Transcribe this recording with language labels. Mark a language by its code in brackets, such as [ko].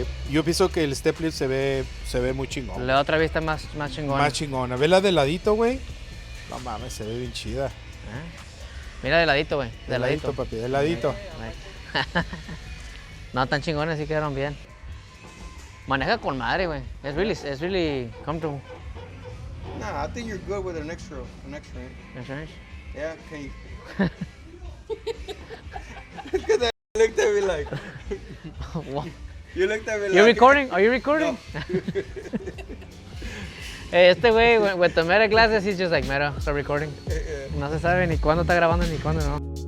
[es] Yo pienso que el step lip se ve muy chingón. La otra vez está más chingona. Más chingona. Ve la de ladito, güey. No mames, se ve bien chida. Mira de ladito, güey. De ladito, papi. De ladito. No, tan chingones, sí quedaron bien. Maneja con madre, güey. [en] It's really comfortable. Nah, I think you're good with an extra inch. Extra inch? Yeah, can you? Look at that. You looked at me like. What? You looked at me like. You recording? Are you recording? No. Hey, [es] este güey, [en] with the meta glasses, he's just like, meta, start recording. [es] No se sabe ni cuándo está grabando ni cuándo no.